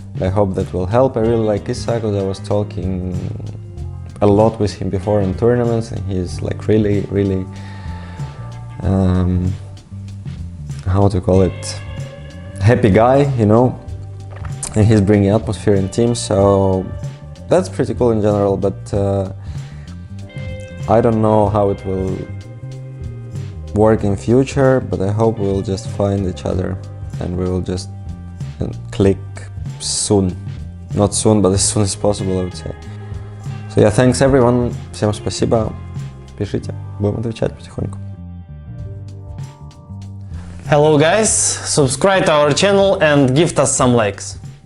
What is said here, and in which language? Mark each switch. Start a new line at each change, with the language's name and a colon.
English: I hope that will help. I really like Issa because I was talking a lot with him before in tournaments, and he's like really how to call it, happy guy, you know, and he's bringing atmosphere in teams, so that's pretty cool in general. But I don't know how it will work in future, but I hope we'll just find each other and we will just click soon. Not soon, but as soon as possible, I would say. So yeah, thanks everyone,
Russian: всем спасибо, пишите, будем отвечать потихоньку.
English: Hello guys, subscribe to our channel and give us some likes.